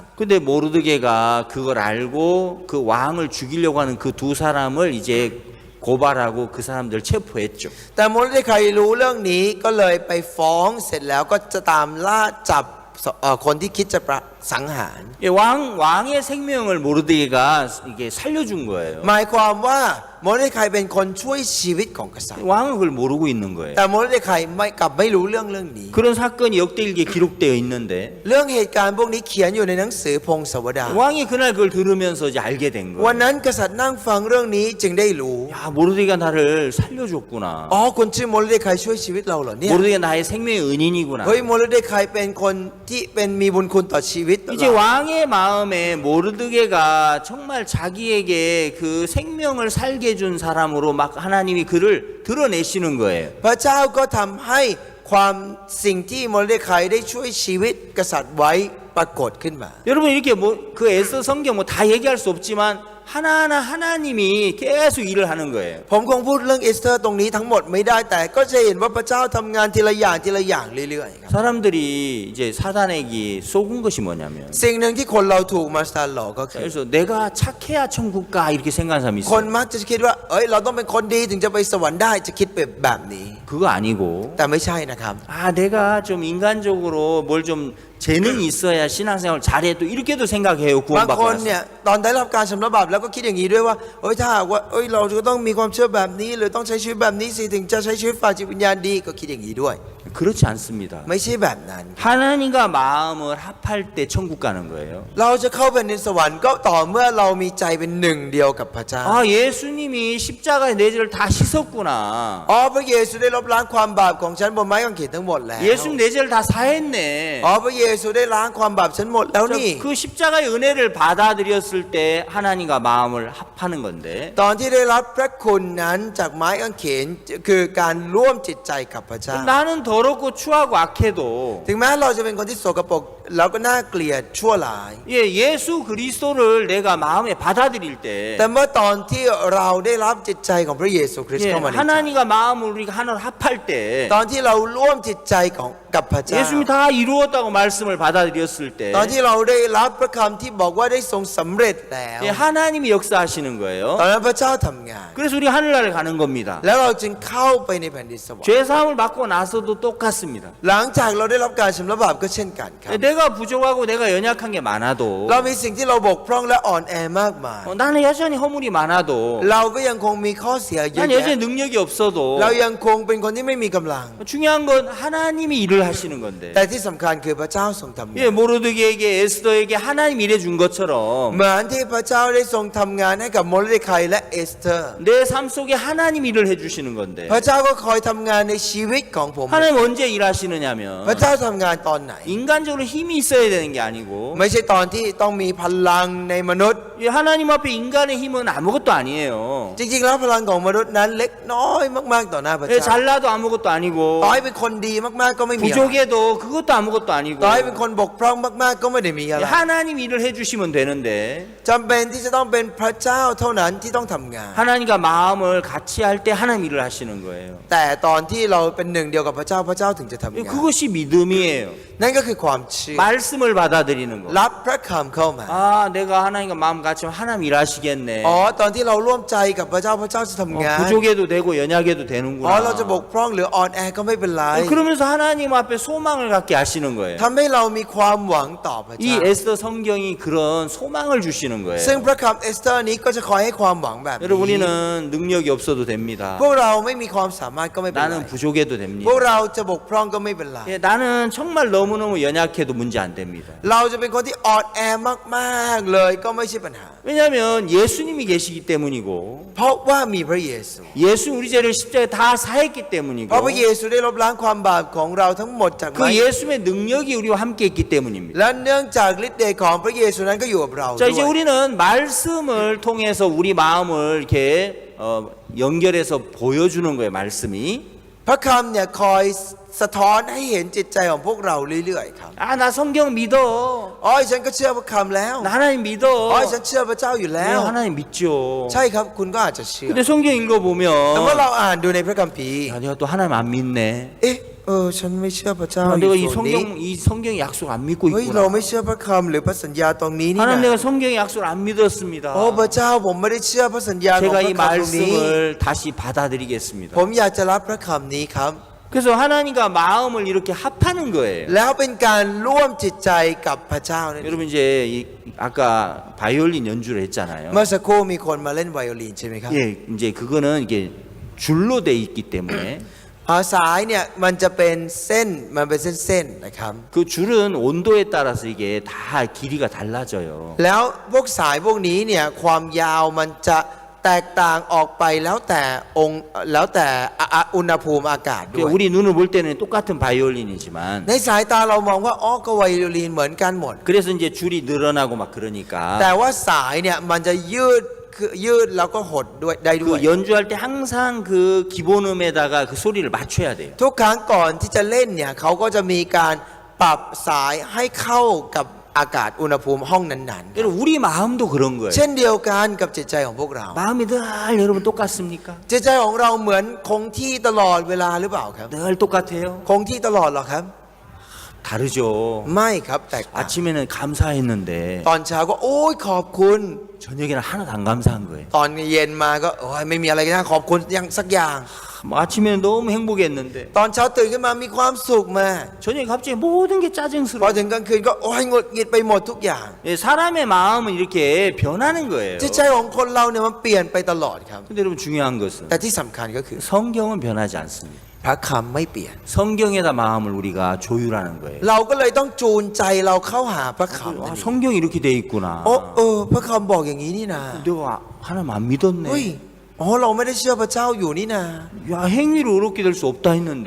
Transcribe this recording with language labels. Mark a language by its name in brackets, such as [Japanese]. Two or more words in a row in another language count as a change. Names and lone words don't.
[Korean] 근데 모르드게가 그걸 알고 그 왕을 죽이려고 하는 그 두 사람을 이제 고발하고 그 사람들 체포했죠. [Thai] แต่โมเดคายรู้เรื่องนี้ก็เลยไปฟ้องเสร็จแล้วก็จะตามล่าจับคนที่คิดจะสังหาร [Korean] 예, 왕의 생명을 모르드게가 이게 살려준 거예요. [Thai] หมายความว่าโมเดคายเป็นคนช่วยชีวิตของกษัตริย์ [Korean] 왕은 그걸 모르고 있는 거예요. [Thai] แต่โมเดคายกลับไม่รู้เรื่องนี้ [Korean] 그런 사건이 역대일기에 기록되어 있는데 [Thai] เรื่องเหตุการณ์พวกนี้เขียนอยู่ในหนังสือพงศาวดาร [Korean] 왕이 그날 그걸 들으면서 이제 알게 된 [Thai] วัน [Korean] 거예요. [Thai] นั้นกษัตริย์นั่งฟังเรื่องนี้จึงได้รู้ [Korean] 야, 모르드게가 나를 살려줬구나. [Thai] อ๋อคนชื่อโมเดคายช่วยชีวิตเราเหรอเนี่ย [Korean] 모르드게가 나의 생명의 은인이구나. [Thai] เฮ้ยโมเดคายเป็นคนที่เป็นมีบุญคุณต่อชีวิต [Korean] 이제 왕의 마음에 모르드게가 정말 자기에게 그 생명을 살게 준 사람으로 막 하나님이 그를 드러내시는 거예요. [Thai] พระเจ้าก็ทำให้ความสิ่งที่โมเดคายได้ช่วยชีวิตกษัตริย์ไว้ปรากฏขึ้นมา [Korean] 여러분 이렇게 뭐 그 에스더 성경 뭐 다 얘기할 수 없지만 하나하나 하나님이 계속 일을 하는 거예요. [Thai] ผมคงพูดเรื่องเอสเธอร์ตรงนี้ทั้งหมดไม่ได้แต่ก็จะเห็นว่าพระเจ้าทำงานทีละอย่างเรื่อยๆครับ [Korean] 사람들이 이제 사단에게 속은 것이 뭐냐면 [Thai] สิ่งหนึ่งที่คนเราถูกมาสตาร์หลอกก็คือ [Korean] 그래서 내가 착해야 천국 가 이렇게 생각하는 사람이 [Thai] คน [Korean] 있어요. [Thai] มักจะคิดว่าเอ้ยเราต้องเป็นคนดีถึงจะไปสวรรค์ได้จะคิดแบบนี้ [Korean] 그거 아니고 [Thai] แต่ไม่ใช่นะครับ [Korean] 아 내가 좀 인간적으로 뭘 좀 재능이 있어야 신앙생활 잘해 또 이렇게도 생각해요. [Thai] บางคน [Korean] 구원받고 나서. [Thai] เนี่ยตอนได้รับการชำระบาปแล้วก็คิดอย่างนี้ด้วยว่าเอ้ยถ้าหากว่าเอ้ยเราจะต้องมีความเชื่อแบบนี้หรือต้องใช้ชีวิตแบบนี้สิถึงจะใช้ชีวิตฝ่ายจิตวิญญาณดีก็คิดอย่างนี้ด้วย [Korean] 그렇지 않습니다. [Thai] ไม่ใช่แบบนั้น [Korean] 하나님과 마음을 합할 때 천국 가는 거예요. [Thai] เราจะเข้าไปในสวรรค์ก็ต่อเมื่อเรามีใจเป็นหนึ่งเดียวกับพระเจ้า [Korean] 아 예수님이 십자가에 내 죄를 다 씻었구나. [Thai] อ๋อพระเยซูได้ลบล้างความบาปของฉันบนไม้กางเขนทั้งหมดแล้ว [Korean] 예수님 내 죄를 다 사했네. [Thai] อ๋อพระเยซูได้ล้างความบาปฉันหมดแล้วนี่ [Korean] 그 십자가의 은혜를 받아들였을 때 하나님과 마음을 합하는 건데 [Thai] ตอนที่ได้รับพระคุณนั้นจากไม้กางเขนคือการร่วมจิตใจกับพระเจ้า [Korean] 나는 더럽고 추하고 악해도 [Thai] ถึงแม้เราจะเป็นคนที่โสกปรกแล้วก็น่าเกลียดชั่วร้าย [Korean] 예, 예수 그리스도를 내가 마음에 받아들일 [Thai] แต่ [Korean] 때 [Thai] เมื่อตอนที่เราได้รับจิตใจของพระเยซูคริสต์ [Korean] 예, [Thai] เข้ามาในใจ [Korean] 하나님과 마음을 우리가 하나로 합할 때 [Thai] ตอนที่เราร่วมจิตใจกับพระเจ้า [Korean] 예수님이 다 이루었다고 말씀을 받아들였을 때 [Thai] ตอนที่เราได้รับพระคำที่บอกว่าได้ทรงสำเร็จแล้ว [Korean] 예, 하나님이 역사하시는 [Thai] ตอน [Korean] 거예요. [Thai] นั้นพระเจ้าทำงาน [Korean] 그래서 우리 하늘나라를 가는 겁니다. [Thai] แล้วเราจึงเข้าไปในแผ่นดินสวรรค์ [Korean] 죄 사함을 받고 나서도 똑같습니다. [Thai] หลังจากเราได้รับการชำระบาปก็เช่นกันครับ [Korean] 예, 내가 부족하고 내가 연약한 게 많아도 [Thai] เรามีสิ่งที่เราบกพร่องและอ่อนแอมากมาย [Korean] 나는 여전히 허물이 많아도 [Thai] เราก็ยังคงมีข้อเสียเยอะ [Korean] 난 [Thai] แยะ [Korean] 여전히 능력이 없어도 [Thai] เรายังคงเป็นคนที่ไม่มีกำลัง [Korean] 중요한 건 하나님이 일을 하시는 건데 [Thai] แต่ที่สำคัญคือพระเจ้าทรงทำงาน [Korean] 예, 모르드게에게 에스더에게 하나님 일해 준 것처럼 [Thai] เหมือนที่พระเจ้าได้ทรงทำงานให้กับโมรเดคายและเอสเธอร์ [Korean] 내 삶 속에 하나님 일을 해주시는 건데 [Thai] พระเจ้าก็คอยทำงานในชีวิตของผม [Korean] 하나님 언제 [Thai] พ [Korean] 일하시느냐면 [Thai] ระเจ้าทำงานตอนไหน [Korean] 인간적으로 힘이 있어야 되는 게 아니고 [Thai] ไม่ใช่ตอนที่ต้องมีพลังในมนุษย์ [Korean] 예, 하나님 앞에 인간의 힘은 아무것도 아니에요. [Thai] จริงๆแล้วพลังของมนุษย์นั้นเล็กน้อยมากๆต่อหน้าพระ [Korean] 예, [Thai] เจ้า [Korean] 잘나도 아무것도 아니고 [Thai] ต่อให้เป็นคนดีมากๆก็ไม่มีอะไร [Korean] 부족해도 그것도 아무것도 아니고 [Thai] ต่อให้เป็นคนบกพร่องมากๆก็ไม่ได้มีอะไร [Korean] 하나님 일을 해주시면 되는데 [Thai] จำเป็นที่จะต้องเป็นพระเจ้าเท่านั้นที่ต้องทำงาน [Korean] 하나님과 마음을 같이 할 때 하나님 일을 하시는 거예요. [Thai] แต่ตอนที่เราเป็นหนึ่งเดียวกับพระเจ้าพระเจ้าถึงจะทำงาน [Korean] 그것이 믿음이에요. [Thai] นั่นก็คือความเชื่อ [Korean] 말씀을 받아들이는 거. [Thai] รับพระคำเข้ามา [Korean] 아, 내가 하나님과 마음 같이 하면 하나님 일하시겠네. [Thai] อ๋อตอนที่เราร่วมใจกับพระเจ้าพระเจ้าจะทำงาน [Korean] 부족해도 되고 연약해도 [Thai] อ๋อเราจะบ [Korean] 되는구나. [Thai] กพร่องหรืออ่อนแอก็ไม่เป็นไร [Korean] 그러면서 하나님 앞에 소망을 갖게 하시는 거예요. [Thai] ทำให้เรามีความหวังต่อพระ [Korean] 이 [Thai] เจ้า [Korean] 에스더 성경이 그런 소망을 주시는 [Thai] ซึ่ง [Korean] 거예요. [Thai] พระคำเอสเตอร์นี้ก็จะคอยให้ความหวังแบบ [Korean] 여러분 [Thai] นี้ [Korean] 우리는 능력이 없어도 됩니다. [Thai] พวกเราไม่มีความสามารถก็ไม่เป็นไร [Korean] 나는 부족해도 [Thai] พวก [Korean] 됩니다. [Thai] เราจะบกพร่องก็ไม่เป็นไร [Korean] 예, 나는 정말 너무너무 연약해도 문제 안 됩니다. [Thai] เราจะเป็นคนที่อ่อนแอมากๆเลยก็ไม่ใช่ปัญหา [Korean] 왜냐하면 예수님이 계시기 때문이고 [Thai] เพราะว่ามีพระเยซู [Korean] 예수 우리 죄를 십자가에 다 사했기 [Thai] เพราะพระเย [Korean] 때문이고 [Thai] ซูได้ลบล้างความบาปของเราทั้งหมดจากไม้ [Korean] 그 예수의 능력이 우리와 함께 있기 때문입니다. [Thai] และเนื่องจากฤทธิ์เดชของพระเยซูนั้นก็อยู่กับเรา [Korean] 자 [Thai] ด้ [Korean] 이제 [Thai] วย [Korean] 우리는 말씀을 통해서 우리 마음을 이렇게 연결해서 보여주는 거예요. 말씀이 [Thai] พระคำเนี่ยคอยสะท้อนให้เห็นจิตใจของพวกเราเรื่อยๆครับ [Korean] 아 나 성경 믿어. [Thai] อ๋อฉันก็เชื่อพระคำแล้ว [Korean] 나 하나님 [Thai] อ๋อ [Korean] 믿어. [Thai] ฉันเชื่อพระเจ้าอยู่ [Korean] 네, [Thai] แล้ว [Korean] 하나님 믿죠. [Thai] ใช่ครับคุณก็อาจจะเชื่อ [Korean] 근데 성경 [Thai] แต่ว่า [Korean] 읽어보면 [Thai] เราอ่านดูในพระคัมภีร์ [Korean] 야, 내가 또 하나님 안 믿네. [Thai] เอ๊ะฉันไม่เชื่อพระเจ้า [Korean] 아, [Thai] อยู่ [Korean] 내가 이 [Thai] ส่วนนี้ [Korean] 성경 약속 안 믿고 [Thai] เฮ้ยเรา [Korean] 있구나. [Thai] ไม่เชื่อพระคำหรือพระสัญญาตรงนี้นี่ [Korean] 하나님 [Thai] นะ [Korean] 내가 성경의 약속을 안 믿었습니다. [Thai] โอ้พระเจ้าผมไม่ได้เชื่อพระสัญญาของพ [Korean] 제가 [Thai] ระ [Korean] 이 [Thai] คำตรงนี้ [Korean] 말씀을 다시 받아들이겠습니다. [Thai] ผมอยากจะรับพระคำนี้ครับ [Korean] 그래서 하나님과 마음을 이렇게 합하는 거예요. [Thai] แล้วเป็นการร่วมจิตใจกับพระเจ้านั่นเอง [Korean] 여러분 이제 아까 바이올린 연주를 했잖아요. [Thai] เมื่อสักครู่มีคนมาเล่นไวโอลินใช่ไหมครับ [Korean] 예, 이제 그거는 이게 줄로 돼 있기 때문에 [Thai] สายเนี่ยมันจะเป็นเส้นมันเป็นเส้นๆนะครับ [Korean] 그 줄은 온도에 따라서 이게 다 길이가 달라져요. [Thai] แล้วพวกสายพวกนี้เนี่ยความยาวมันจะแตกต่างออกไปแล้วแต่อุณหภูมิอากาศด้วย [Korean] 우리 눈을 볼 때는 똑같은 바이올린이지만 [Thai] ในสายตาเรามองว่าอ๋อก็ไวโอลินเหมือนกันหมด [Korean] 그래서 이제 줄이 늘어나고 막 그러니까 [Thai] แต่ว่าสายเนี่ยมันจะยืดแล้วก็หดด้วยได้ด้วย [Korean] 그 연주할 때 항상 그 기본음에다가 그 소리를 맞춰야 돼요. [Thai] ทุกครั้งก่อนที่จะเล่นเนี่ยเขาก็จะมีการปรับสายให้เข้ากับอากาศอุณหภูมิห้องนั้น [Korean] 여러분 우리 마음도 그런 [Thai] ๆ [Korean] 거예요. [Thai] เช่นเดียวกันกับจิตใจของพวกเรา [Korean] 마음이 늘 여러분 똑같습니까? [Thai] จิตใจของเราเหมือนคงที่ตลอดเวลาหรือเปล่าครับ [Korean] 늘 똑같아요? [Thai] คงที่ตลอดหรอครับ [Korean] 다르죠. [Thai] ไม่ครับแตกต่าง [Korean] 아침에는 감사했는데 [Thai] ตอนเช้าก็โอ้ยขอบคุณ [Korean] 저녁에는 하나도 안 감사한 거예요. [Thai] ตอนเย็นมาก็โอ้ยไม่มีอะไรกันนะขอบคุณยังสักอย่าง [Korean] 뭐 아침에는 너무 행복했는데 [Thai] ตอนเช้าตื่นขึ้นมามีความสุขมา [Korean] 저녁에 갑자기 모든 게 [Thai] พอ [Korean] 짜증스러워. [Thai] ถึงกลางคืนก็โอ้ยหงุดหงิดไปหมดทุกอย่าง [Korean] 예, 사람의 마음은 이렇게 변하는 거예요. [Thai] จิตใจของคนเราเนี่ยมันเปลี่ยนไปตลอดครับ [Korean] 근데 여러분 중요한 것은 [Thai] แต่ที่สำคัญก็คือ [Korean] 성경은 변하지 않습니다. [Thai] พระคำไม่เปลี่ยน [Korean] 성경에다 마음을 우리가 조율하는 거예요. [Thai] เราก็เลยต้องจูนใจเราเข้าหาพระคำนั่น [Korean] 아, [Thai] เอง [Korean] 성경이 이렇게 돼 있구나. [Thai] โอ้พระคำบอกอย่างนี้นี่นะ [Korean] 내가 하나님 안 [Thai] เฮ้ย [Korean] 믿었네. [Thai] อ๋อเราไม่ได้เชื่อพระเจ้าอยู่นี่นะ [Korean] 야, 행위로 의롭게 될 수 없다 했는데